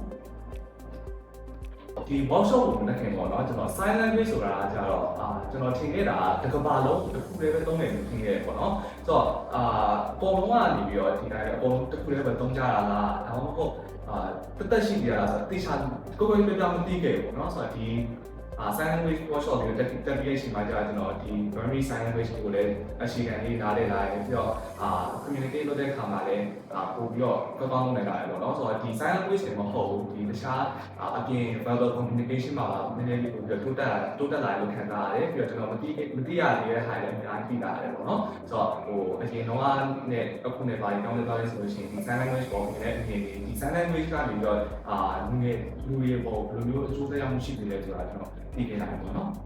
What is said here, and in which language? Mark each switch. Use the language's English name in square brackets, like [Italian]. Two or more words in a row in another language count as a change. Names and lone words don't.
[Burmese] ဒီ workshop ကိုလက်ခံပေါ့နော်ကျွန်တော် [English] sign language [Burmese] ဆိုတာကကြတော့ကျွန်တော်ထင်ခဲ့တာတစ်ကမ္ဘာလုံးတစ်ခုလေးပဲသုံးတယ်လို့ထင်ခဲ့တယ်ပေါ့နော်ဆိုတော့အကုန်လုံးကနေပြီးတော့ဒီတိုင်းအကုန်လုံးတစ်ခုလေးပဲသုံးကြတာလား ဒါမှမဟုတ်တက်ရှိကြတာဆိုတော့တေချာကိုယ်ကိုယ်ပြပြမသိခဲ့ဘူးပေါ့နော်ဆိုတော့ဒီ [English] sign language [Burmese] workshop ကိုတက်ပြီးတဲ့အချိန်မှာကြာကျွန်တော်ဒီ [English] primary sign language [Burmese] ကို လည်းအရှိခံလေးနားလည်လာတယ်ပြီးတော့communicate လုပ်တဲ့အခါမှာလည်းပို့ပြီးတော့ကောင်းနေတာလေပေါ့နော်ဆိုတော့ဒီ [English] sign language [Burmese] တွေမဟုတ်ဘူးဒီတခြားအပြင် [English] verbal communication [Burmese] မှာနည်းနည်းလေးပို့ပြီးတော့တိုးတက်လာလို့ခံစားရတယ်ပြီးတော့ကျွန်တော်မသိရသေးတဲ့ဟာလည်းအများကြီးသိလာတယ်ပေါ့နော်ဆိုတော့အရင်တော့နဲ့အခုနဲ့ပါရင်ကောင်းတဲ့ဆိုလို့ရှိရင်ဒီ [English] sign language [Burmese] ပေါ်နဲ့အရင်ဒီ [English] sign language [Burmese] ကနေပြီးတော့လူတွေပေါ်ဘယ်လိုမျိုးအကျိုးသက်ရောက်မှုရှိနေလဲဆိုတာကျွန်တော်သိခဲ့ရတယ်ပေါ့နော်